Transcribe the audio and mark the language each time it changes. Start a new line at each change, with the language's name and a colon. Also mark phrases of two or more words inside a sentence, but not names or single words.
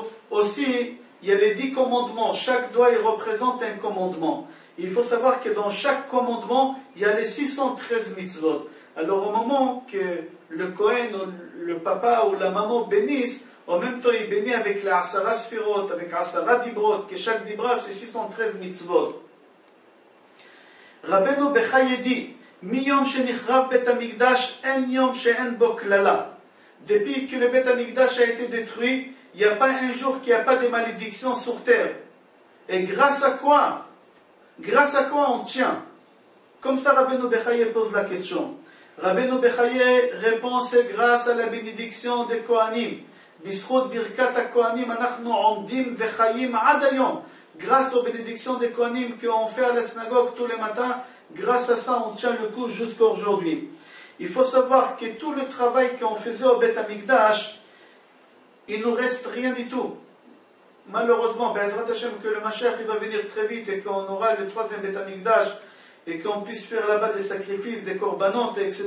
French: Aussi, il y a les 10 commandements. Chaque doigt, il représente un commandement. Il faut savoir que dans chaque commandement, il y a les 613 mitzvot. Alors, au moment que le Kohen, le papa ou la maman bénissent, en même temps, il bénit avec la
Hebrew: עשרה ספירות,
French: avec
Hebrew: עשרה דברות,
French: que chaque Dibra, c'est 613 mitzvot. Rabbeinu Bechaye dit,
Hebrew: מיום שנחרב בית המקדש, אין יום שאין בו קללה.
French: Depuis que le
Hebrew: בית המקדש
French: a été détruit, il n'y a pas un jour qu'il n'y a pas de malédiction sur terre. Et grâce à quoi? Grâce à quoi on tient? Comme ça, Rabbeinu Bechaye pose la question. Rabbeinu Bechaye répond, c'est grâce à la bénédiction des Kohanim.
Hebrew: בזכות ברכת הכהנים, אנחנו עומדים וחיים עד היום.
French: Grâce aux bénédictions des Kohanim qu'on fait à la synagogue tous les matins, grâce à ça, on tient le coup jusqu'à aujourd'hui. Il faut savoir que tout le travail qu'on faisait au
Hebrew: בית המקדש,
French: il ne nous reste rien du tout. Malheureusement,
Hebrew: בעזרת השם,
French: que le Mashiach il va venir très vite et qu'on aura le troisième
Hebrew: בית המקדש
French: et qu'on puisse faire là-bas des sacrifices, des corbanotes, etc.